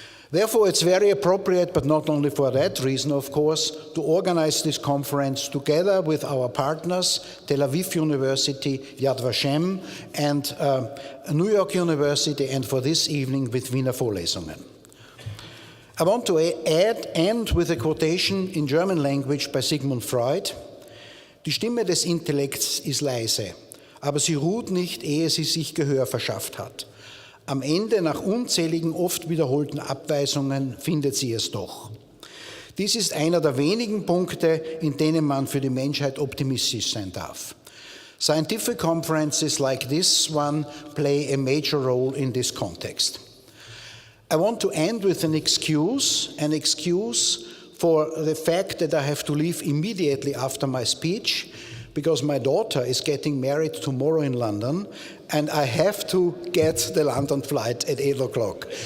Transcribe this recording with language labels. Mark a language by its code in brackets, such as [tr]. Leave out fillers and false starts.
[en] Therefore, it's very appropriate, but not only for that reason, of course, to organize this conference together with our partners, Tel Aviv University, Yad Vashem, and New York University, and for this evening with Wiener Vorlesungen. I want to end with a quotation in German language by Sigmund Freud. [de] Die Stimme des Intellekts ist leise, aber sie ruht nicht, ehe sie sich Gehör verschafft hat. Am Ende, nach unzähligen, oft wiederholten Abweisungen, findet sie es doch. Dies ist einer der wenigen Punkte, in denen man für die Menschheit optimistisch sein darf. [en] Scientific conferences like this one play a major role in this context. I want to end with an excuse for the fact that I have to leave immediately after my speech, because my daughter is getting married tomorrow in London, and I have to get the London flight at 8 o'clock.